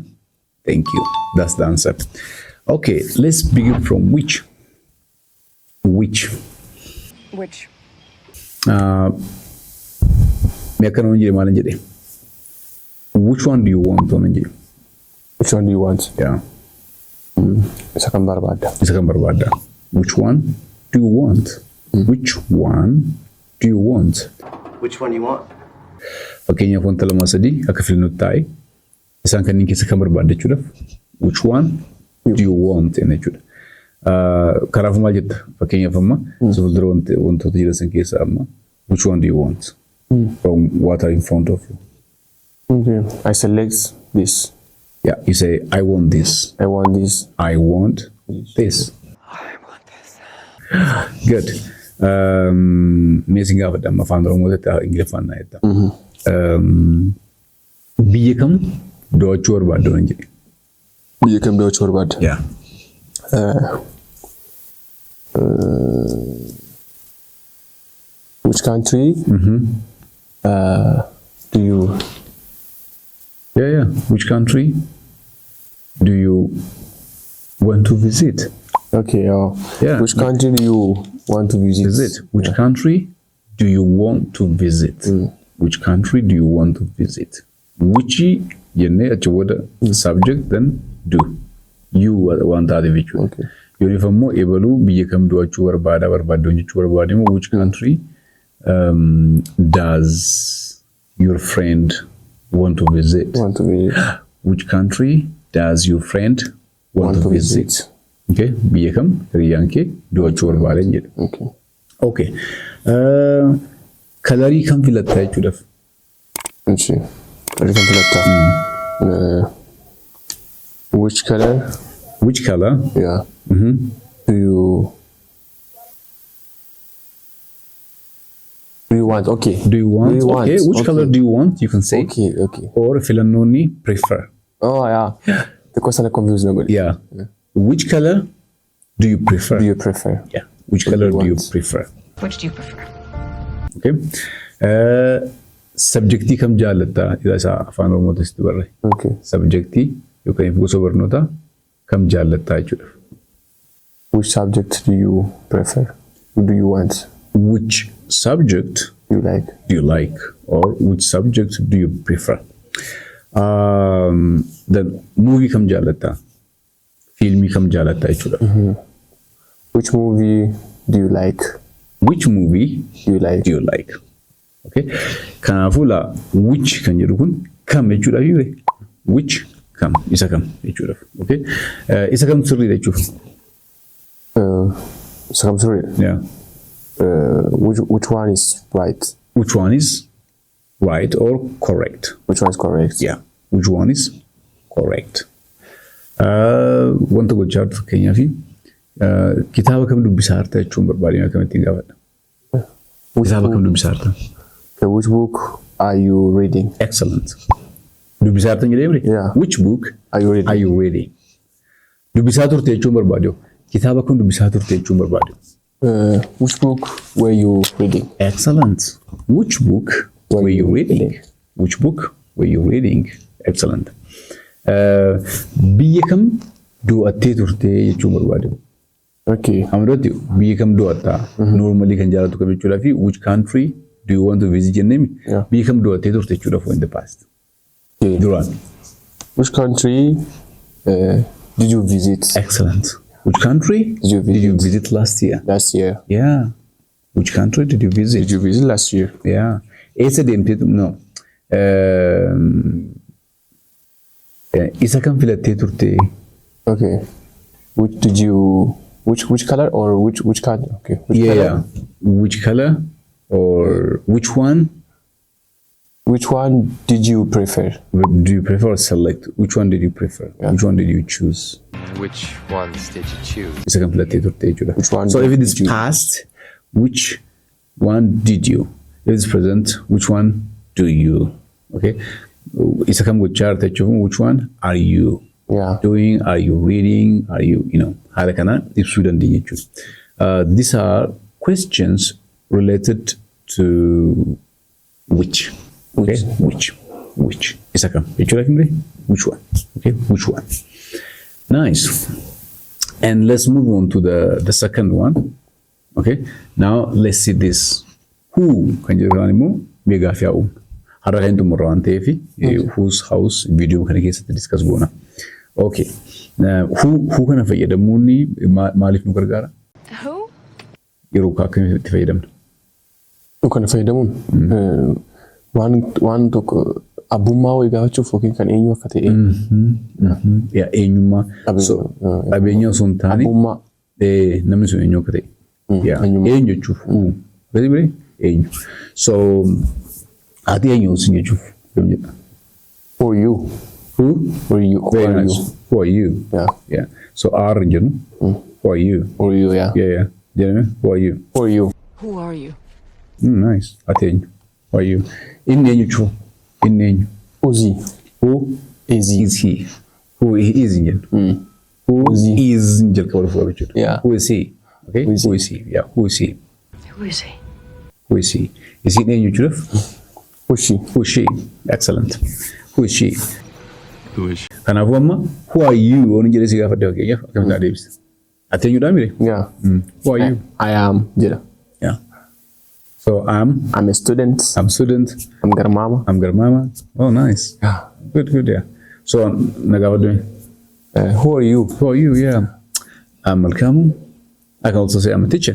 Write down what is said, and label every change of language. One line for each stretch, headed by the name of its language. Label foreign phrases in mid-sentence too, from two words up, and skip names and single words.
English: Thank you. That's the answer. Okay. Let's begin from which. Which. Which. Which one do you want? Which one do you want? Yeah.
Oromo: Isa barbada.
English: Which one do you want? Which one do you want? Which one do you want?
Oromo: Fakkeenyaaf wanta lama sadii akka filannoo taa'e isaan kanneen keessa kan barbaaddachuudhaaf
English: which one do you want
Oromo: jechuudha. Kanaafuu maal jetta fakkeenyaaf amma fuuldura wantoota jiran keessa amma
English: which one do you want from what are in front of you?
Oromo: Okay. I select this.
English: Yeah, you say I want this. I want this. I want this. I want this. Good.
Oromo: Amazing gaafa dhamma afaan Oromoo ta'e Ingiliffaan na jedha. Biyya kam daawwachuu barbaadda waan jedhe. Biyya kam daawwachuu barbaadda? Yeah.
English: Which country do you? Yeah. Which country do you want to visit? Okay. Yeah. Which country do you want to visit? Which country do you want to visit? Which country do you want to visit?
Oromo: Which jenne achi wada
English: subject then do. You want that individual. Okay.
Oromo: Uniformo ebalu biyya kam daawwachuu barbaadda jechuu barbaademu
English: which country does your friend want to visit? Which country does your friend want to visit?
Oromo: Okay, biyya kam hiriyaan kee daawwachuu barbaada jedhe.
English: Okay.
Oromo: Kalarii kam filatta jechuudhaaf? Kalarii kam filatta?
English: Which color? Which color? Yeah. Do you want? Okay. Do you want? Okay. Which color do you want? You can say. Okay.
Oromo: Or filannoonni prefer.
English: Oh yeah. The question is confusing. Yeah. Which color do you prefer? Yeah. Which color do you prefer? Which do you prefer? Okay.
Oromo: Subjectii kam jaalatta? Isa afaan Oromoo ta'e barre.
English: Okay.
Oromo: Subjectii yookaan gosa barnoota kam jaalatta jechuudha.
English: Which subject do you prefer? Do you want? Which subject do you like? Or which subject do you prefer?
Oromo: Then movie kam jaalatta? Filmii kam jaalatta jechuudha.
English: Which movie do you like? Which movie do you like? Okay.
Oromo: Kanaafuu la which kan jedhu kun kam jechuudha yoo which kam isa kam jechuudha. Okay. Isa kam sirriidha jechuudha. Isa kam sirriidha? Yeah.
English: Which one is right? Which one is right or correct? Which one is correct? Yeah. Which one is correct?
Oromo: Wanta gochaa jirtu fakkeenyaaf kitaaba kam dubbisaa jirta jechuun barbaadina akkamitti gaafadha. Kitaaba kam dubbisaa jirta?
English: Which book are you reading? Excellent.
Oromo: Dubbisaa jirta jedhee
English: Yeah. Which book are you reading?
Oromo: Dubbisaa turte jechuun barbaadu. Kitaaba kam dubbisaa turte jechuun barbaadu.
English: Which book were you reading? Excellent. Which book were you reading? Which book were you reading? Excellent.
Oromo: biyya kam do'attee turte jechuun barbaade.
English: Okay.
Oromo: Amarratti biyya kam do'atta normally kan jaalatu kam jechuudha fi
English: which country do you want to visit
Oromo: jennee biyya kam do'attee turte jechuudha
English: for in the past. Okay.
Oromo: Duraan.
English: Which country did you visit? Excellent. Which country did you visit last year? Last year. Yeah. Which country did you visit? Did you visit last year? Yeah.
Oromo: Eessa deemtee no. Isa kam filattee turte?
English: Okay. Which color or which color? Okay. Which color? Yeah. Which color or which one? Which one did you prefer? Do you prefer select? Which one did you prefer? Yeah. Which one did you choose? Which ones did you choose?
Oromo: Isa kam filattee turte jechuudha.
English: Which one So if it is did you- past, which one did you? If it's present, which one do you?
Oromo: Okay. Isa kam gochaa jirta jechuun
English: which one are you Yeah. doing? Are you reading? Are you,
Oromo: haala kana ibsuu dandeenya jechuudha.
English: These are questions related to which. Okay. Which.
Oromo: Isa kam jechuudha kimre?
English: Which one? Okay. Which one? Nice. And let's move on to the second one. Okay. Now let's see this.
Oromo: Who kan jedhu immoo mee gaaffii uumna. Har'a kan xumurra waan ta'eef
English: whose house video
Oromo: kana keessatti discuss goona.
English: Okay.
Oromo: Who kana fayyadamuun maaliif nu gargaara?
English: Who?
Oromo: Yeroo akkamitti fayyadamna? Kan fayyadamuun waan tokko abbummaa wayii gaafachuuf yookiin kan eenyu akka ta'e Yaa eenyummaa. Qabeenya osoo hin taane abbummaa namni sun eenyu akka ta'e. Yaa eenyummaa. eenyu jechuuf. Gadi biree eenyu. So ati eenyu sin jechuuf yoom jedha?
English: for you. Who? For you. Very Who are nice. you? Who are you? Yeah. Yeah. So R jennu. Who are you? For you, yeah. Yeah. Jedhame who are you? For you. Who are you? Nice.
Oromo: Ati eenyu?
English: Who are you?
Oromo: Inni eenyu jechuuf. Inni eenyu.
English: Who's he? Who Is he? is he? Who is
Oromo: hin jennu.
English: Who Who is he?
Oromo: is jalqaba dhufu jechuudha.
English: Yeah. Who is he? Okay. Who is Who he? is he? Yeah. Who is he? Who is he? Who is he? Is he
Oromo: eenyu jechuudhaaf?
English: Who's she? Who is she? Excellent. Who is she? Who is she?
Oromo: Kanaafuu amma
English: who are you?
Oromo: Waan jedhee si gaafadde fakkeenyaaf akkamitti adeemsisa? Ati eenyudha mire?
English: Yeah. Who are you? I am jedha. Yeah. So I'm I'm a student. student. I'm garmama. I'm Garmama. Oh, nice. Yeah. Good, yeah. So
Oromo: na gaafadde
English: me? Who are you? Who are you? Yeah. I'm Malkamu. I can also say I'm a teacher.